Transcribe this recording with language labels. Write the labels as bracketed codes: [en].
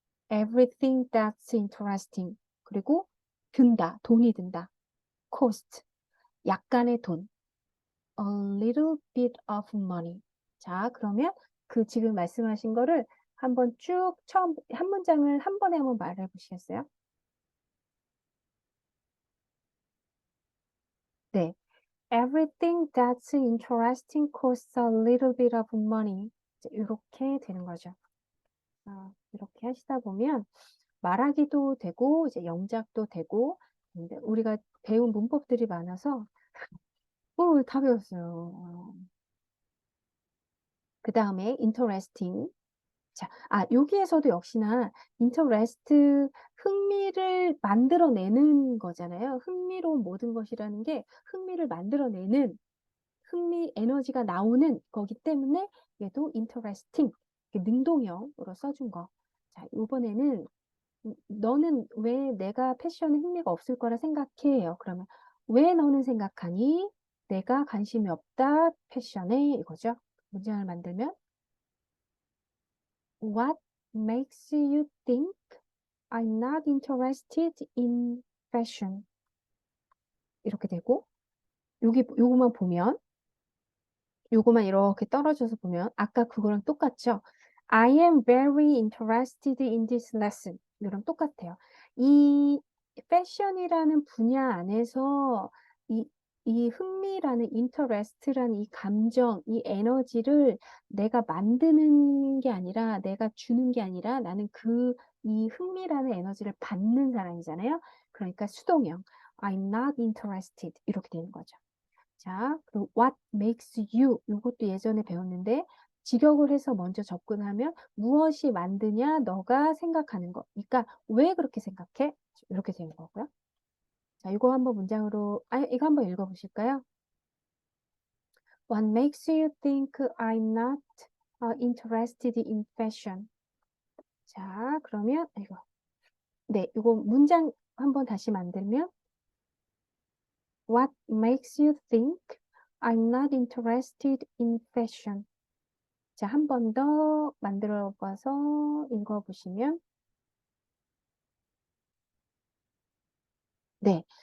[en] Everything that's interesting. [ko] 그리고 돈이 든다. cost, 약간의 돈. [en] A little bit of money. [ko] 자, 그러면 그 지금 말씀하신 거를 한번 쭉 처음 한 문장을 한 번에 한번 말해 보시겠어요? 네. [en] Everything that's interesting costs a little bit of money. [ko] 이렇게 되는 거죠. 이렇게 하시다 보면 말하기도 되고 이제 영작도 되고 근데 우리가 배운 문법들이 많아서 다 배웠어요. 그 다음에 interesting. 자, 여기에서도 역시나 interest, 흥미를 만들어내는 거잖아요. 흥미로운 모든 것이라는 게 흥미를 만들어내는 에너지가 나오는 거기 때문에 얘도 interesting, 능동형으로 써준 거. 자, 이번에는 너는 왜 내가 패션에 흥미가 없을 거라 생각해요? 그러면 왜 너는 생각하니? 내가 관심이 없다, 패션에 이거죠. 문장을 만들면 [en] What makes you think I'm not interested in fashion? [ko] 이렇게 되고 요거만 보면 요거만 이렇게 떨어져서 보면 아까 그거랑 똑같죠? [en] I am very interested in this lesson. [ko] 이거랑 똑같아요. 이 패션이라는 분야 안에서 이 흥미라는 interest라는 이 감정, 이 에너지를 내가 만드는 게 아니라 내가 주는 게 아니라 나는 이 흥미라는 에너지를 받는 사람이잖아요. 그러니까 수동형. [en] I'm not interested. [ko] 이렇게 되는 거죠. 자, 그리고 [en] what makes you [ko] 이것도 예전에 배웠는데 직역을 해서 먼저 접근하면 무엇이 만드냐 너가 생각하는 거. 그러니까 왜 그렇게 생각해? 이렇게 되는 거고요. 자, 이거 한번 문장으로 이거 한번 읽어 보실까요? [en] What makes you think I'm not interested in fashion? [ko] 자, 그러면 이거 네, 이거 문장 한번 다시 만들면 [en] What makes you think I'm not interested in fashion? [ko] 자, 한 번 더 만들어 봐서 읽어 보시면 네.